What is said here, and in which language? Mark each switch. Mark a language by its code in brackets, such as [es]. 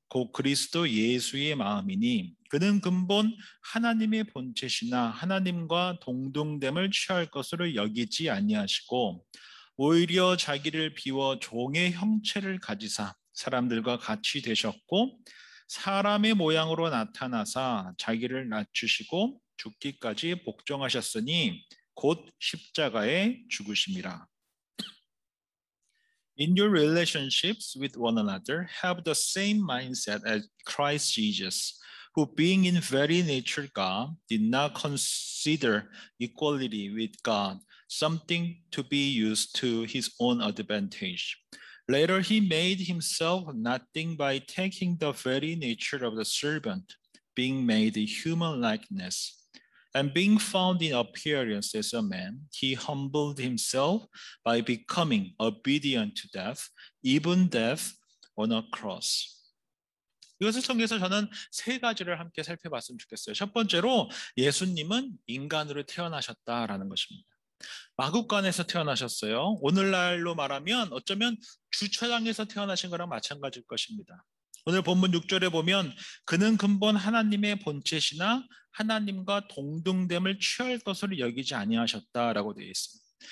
[ko] 곧 그리스도 예수의 마음이니 그는 근본 하나님의 본체시나 하나님과 동등됨을 취할 것으로 여기지 아니하시고 오히려 자기를 비워 종의 형체를 가지사 사람들과 같이 되셨고 사람의 모양으로 나타나사 자기를 낮추시고 죽기까지 복종하셨으니 곧 십자가에 죽으심이라. [en] In your relationships with one another, have the same mindset as Christ Jesus, who being in very nature God, did not consider equality with God something to be used to his own advantage. Later he made himself nothing by taking the very nature of the servant, being made a human likeness. And being found in appearance as a man, he humbled himself by becoming obedient to death, even death on a cross. [ko] 이것을 통해서 저는 세 가지를 함께 살펴봤으면 좋겠어요. 첫 번째로 예수님은 인간으로 태어나셨다라는 것입니다. 마국간에서 태어나셨어요. 오늘날로 말하면 어쩌면 주차장에서 태어나신 거랑 마찬가지일 것입니다. 오늘 본문 6절에 보면 그는 근본 하나님의 본체시나 하나님과 동등됨을 취할 것으로 여기지 아니하셨다라고 되어 있습니다.